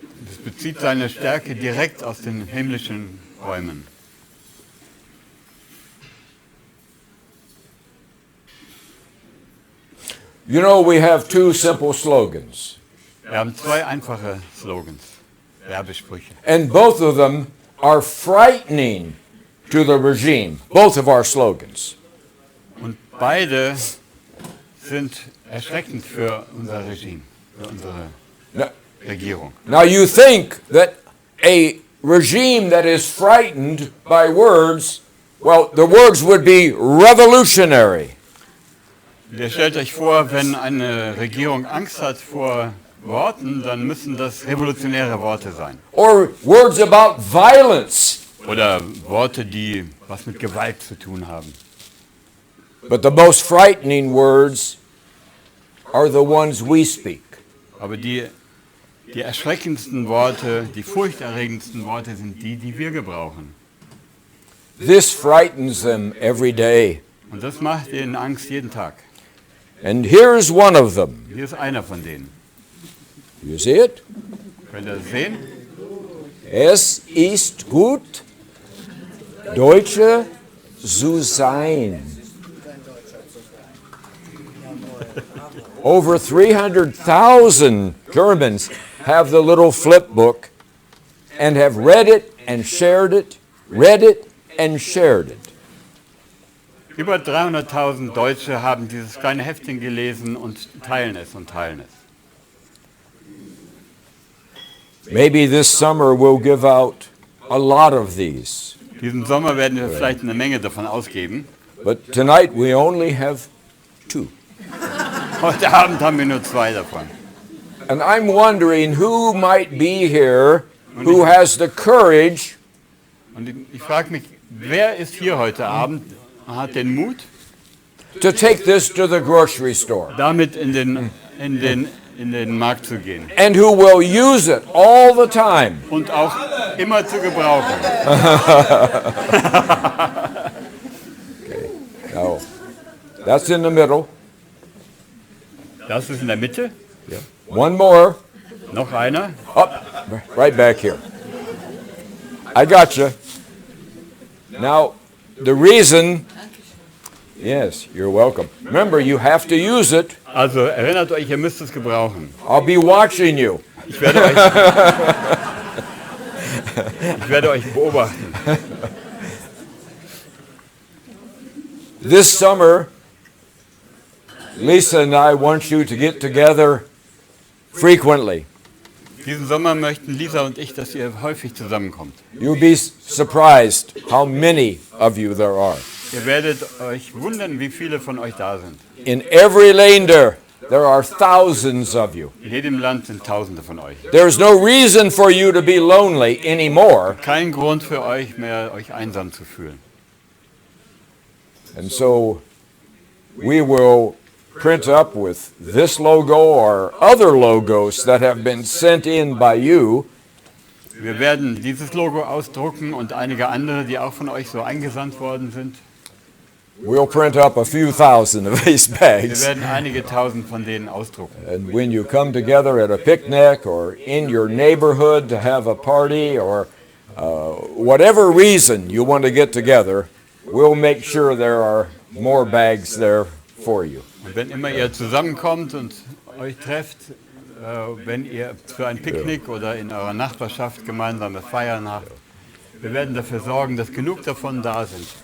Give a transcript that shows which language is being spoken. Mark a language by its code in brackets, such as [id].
[de] Es bezieht seine Stärke direkt aus den himmlischen Räumen. [en] You know, we have 2 simple slogans, [de] Wir haben 2 einfache Slogans, Werbesprüche. [en] and both of them are frightening to the regime, both of our slogans. [de] Und beide sind erschreckend für unser Regime, für unsere [en] Now, [de] Regierung. [en] now you think that a regime that is frightened by words, well, the words would be revolutionary. [de] Ihr stellt euch vor, wenn eine Regierung Angst hat vor Worten, dann müssen das revolutionäre Worte sein. [en] Or words about violence. [de] Oder Worte, die was mit Gewalt zu tun haben. [en] But the most frightening words are the ones we speak. [de] Aber die erschreckendsten Worte, die furchterregendsten Worte sind die, die wir gebrauchen. [en] This frightens them every day. [de] Und das macht ihnen Angst jeden Tag. [en] And here's one of them. [de] Hier ist einer von denen. [en] You see it? [de] Könnt ihr das sehen? Es ist gut, Deutsche zu sein. [en] Over 300,000 Germans have the little flip book and have read it and shared it, read it and shared it. [de] Über 300.000 Deutsche haben dieses kleine Heftchen gelesen und teilen es und teilen es. [en] Maybe this summer we'll give out a lot of these. [de] Diesen Sommer werden wir vielleicht eine Menge davon ausgeben. [en] But tonight we only have 2. [de] Heute Abend haben wir nur 2 davon. [en] And I'm wondering who might be here who has the courage [de] Und ich frage mich, wer ist hier heute Abend und hat den Mut, [en] to take this to the grocery store [de] damit in den Markt zu gehen [en] and who will use it all the time. [de] und auch immer zu gebrauchen. [en] Now, that's in the middle. [de] Das ist in der Mitte. [en] One more. [de] Noch einer. [en] Up, right back here. I got you. Now, the reason, yes, you're welcome. Remember, you have to use it. [de] Also erinnert euch, ihr müsst es gebrauchen. [en] I'll be watching you. [de] Ich werde euch beobachten. [en] This summer, Lisa and I want you to get together frequently. [de] Diesen Sommer möchten Lisa und ich, dass ihr häufig zusammenkommt. [en] You'll be surprised how many of you there are. [de] Ihr werdet euch wundern, wie viele von euch da sind. [en] In every Länder, there are thousands of you. [de] In jedem Land sind Tausende von euch. [en] There's no reason for you to be lonely anymore. [de] Kein Grund für euch mehr, euch einsam zu fühlen. [en] And so we will print up with this logo or other logos that have been sent in by you [de] Wir werden dieses Logo ausdrucken und einige andere, die auch von euch so eingesandt worden sind. [en] We'll print up a few thousand of these [de] Wir [en] bags. [de] werden einige tausend von denen ausdrucken. [en] And when you come together at a picnic or in your neighborhood to have a party or whatever reason you want to get together, we'll make sure there are more bags there for you. [de] Und wenn immer ihr zusammenkommt und euch trefft, wenn ihr für ein Picknick oder in eurer Nachbarschaft gemeinsame Feiern habt, wir werden dafür sorgen, dass genug davon da sind.